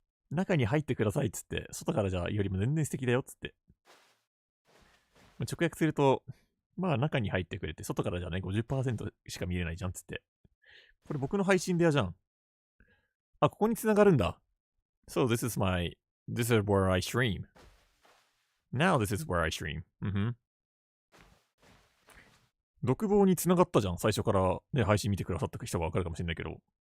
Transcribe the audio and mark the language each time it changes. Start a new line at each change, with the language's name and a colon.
Japanese: 中に入ってくださいっつって、外からじゃよりも全然素敵だよっつって。直訳すると、まあ中に入ってくれて、外からじゃね、50% しか見れないじゃんっつって。これ僕の配信部屋じゃん。あ、ここに繋がるんだ。
English: So this is where I stream. Now this is where I stream.
Japanese: 独房に繋がったじゃん。最初からね、配信見てくださった人がわかるかもしれないけど。